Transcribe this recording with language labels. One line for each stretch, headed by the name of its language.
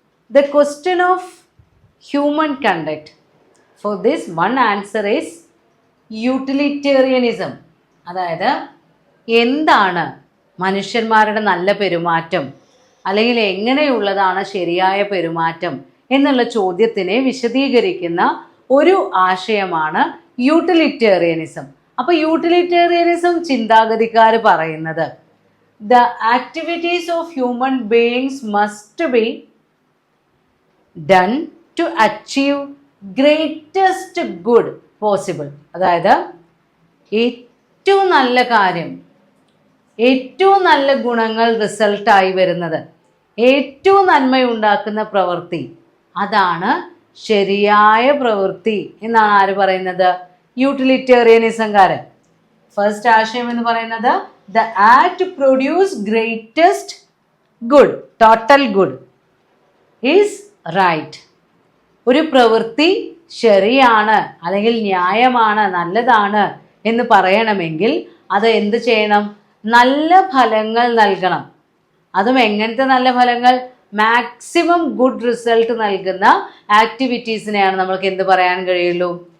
English: The question of human conduct, for this one answer is utilitarianism.
Malayalam: അതായത് എന്താണ് മനുഷ്യന്മാരുടെ നല്ല പെരുമാറ്റം അല്ലെങ്കിൽ എങ്ങനെയുള്ളതാണ് ശരിയായ പെരുമാറ്റം എന്നുള്ള ചോദ്യത്തിനെ വിശദീകരിക്കുന്ന ഒരു ആശയമാണ് യൂട്ടിലിറ്റേറിയനിസം. അപ്പൊ യൂട്ടിലിറ്റേറിയനിസം ചിന്താഗതിക്കാർ പറയുന്നത്
English: the activities of human beings must be done to achieve greatest good possible.
Malayalam: അതായത് ഏറ്റവും നല്ല കാര്യം, ഏറ്റവും നല്ല ഗുണങ്ങൾ റിസൾട്ടായി വരുന്നത്, ഏറ്റവും നന്മയുണ്ടാക്കുന്ന പ്രവൃത്തി, അതാണ് ശരിയായ പ്രവൃത്തി എന്നാണ് ആര് പറയുന്നത്? യൂട്ടിലിറ്റേറിയനിസംകാരൻ. ഫസ്റ്റ് ആശയം എന്ന് പറയുന്നത്
English: the act produce greatest good, total good is right.
Malayalam: ഒരു പ്രവൃത്തി ശരിയാണ് അല്ലെങ്കിൽ ന്യായമാണ്, നല്ലതാണ് എന്ന് പറയണമെങ്കിൽ അത് എന്ത് ചെയ്യണം? നല്ല ഫലങ്ങൾ നൽകണം. അതും എങ്ങനത്തെ നല്ല ഫലങ്ങൾ? മാക്സിമം ഗുഡ് റിസൾട്ട് നൽകുന്ന ആക്ടിവിറ്റീസിനെയാണ് നമ്മൾക്ക് എന്ത് പറയാൻ കഴിയുള്ളൂ?